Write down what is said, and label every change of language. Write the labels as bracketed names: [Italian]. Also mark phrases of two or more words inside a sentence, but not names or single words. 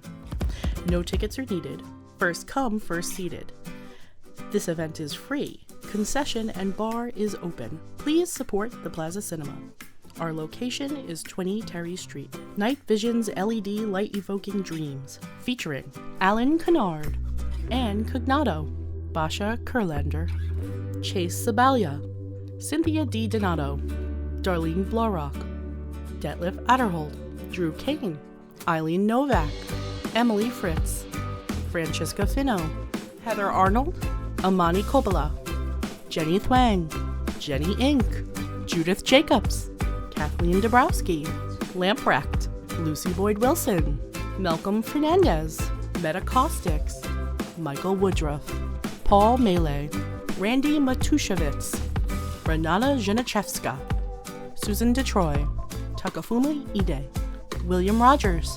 [English] No tickets are needed. First come, first seated. This event is free. Concession and bar is open. Please support the Plaza Cinema. Our location is 20 Terry Street. Night Visions LED Light Evoking Dreams, featuring Alan Kennard, Anne Cognato, Basha Kurlander, Chase Sabalia, Cynthia D. Donato, Darlene Blaurock, Detlef Adderhold, Drew Kane, Eileen Novak, Emily Fritz, Francesca Fino, Heather Arnold, Amani Coppola, Jenny Thwang, Jenny Inc., Judith Jacobs, Kathleen Dabrowski, Lamprecht, Lucy Boyd Wilson, Malcolm Fernandez, Meta Caustics, Michael Woodruff, Paul Melee, Randy Matushevitz, Renata Zhenachevska, Susan DeTroy, Takafumi Ide, William Rogers.